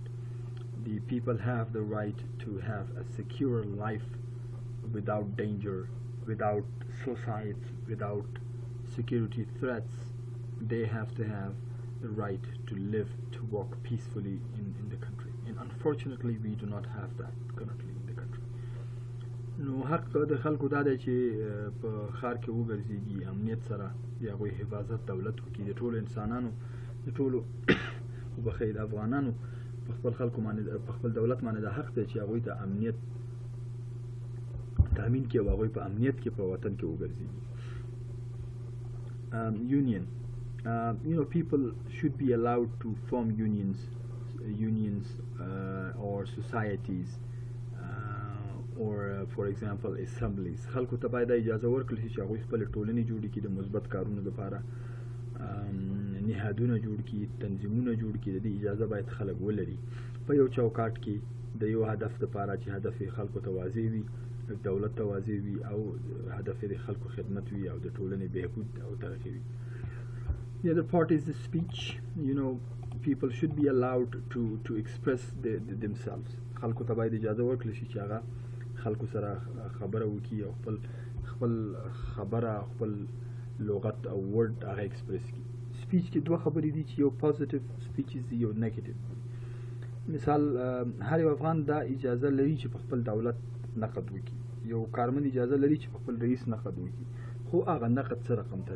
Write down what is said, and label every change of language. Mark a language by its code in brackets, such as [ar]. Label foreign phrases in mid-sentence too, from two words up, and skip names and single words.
[en] The people have the right to have a secure life without danger, without suicides, without security threats. They have to have the right to live, to walk peacefully in the country. And unfortunately, we do not have that currently in the country. [ps] نو حق د خلکو دا دی چې په ښار کې وګرځېږي، امنیت سره د هغوی حفاظت دولت وکړي، د ټولو انسانانو، د ټولو وبخښئ د افغانانو په خپل خلکو باندې، په خپل دولت باندې دا حق دی چې هغوی ته امنیت تامین کړي او هغوی په امنیت کې په وطن کې وګرځېږي. [en] Union. People should be allowed to form unions or societies. or for example assemblies. [ps] خلکو ته باید اجازه ورکړل شي چې هغوی خپل ټولنې جوړې کړي د مثبت کارونو لپاره، نهادونه جوړ کړي، تنظیمونه جوړ کړي. د دې اجازه باید خلک ولري په یو چوکاټ کې د یو هدف لپاره چې هدف یې خلکو ته واضح وي، دولت ته واضح وي، او هدف یې د خلکو خدمت وي او د ټولنې بهبود او ترقي وي. [en] The other part is the speech. People should be allowed to express themselves. [ps] خلکو ته باید اجازه ورکړل شي چې هغه خلکو سره خبره وکړي او خپل خبره، خپل لغت او ورډ هغه ایکسپریس کړي. سپیچ کې دوه خبرې دي چې یو [en] positive speeches [ps] دي، یو نیگیټیو. مثال هر یو افغان دا اجازه لري چې په خپل دولت نقد وکړي، یو کارمند اجازه لري چې په خپل رئیس نقد وکړي، خو هغه نقد څه رقم ته دی.